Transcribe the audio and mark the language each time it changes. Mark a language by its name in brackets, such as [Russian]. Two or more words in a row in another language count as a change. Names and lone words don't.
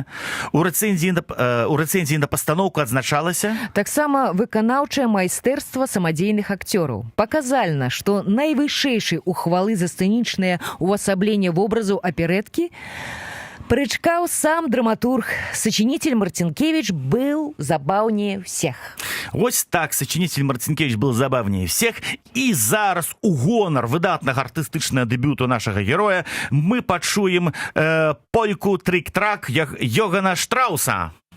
[Belarusian] У рэцэнзіі на пастаноўку адзначалася: таксама выканаўчае майстэрства самадзейных акцёраў. Паказальна, што найвышэйшай ухвалы за сцэнічнае увасабленне вобразу аперэткі прычкаў сам драматург. [Russian] Сачынитель Марцінкевіч был забаўнее всех. [Belarusian] Вось так, [Russian] сачынитель Марцінкевіч был забавнее всех. [Belarusian] І зараз у гонар выдатнага артыстычнага дэбюту нашага героя мы пачуем польку «Трик-трак» Йогана Штрауса.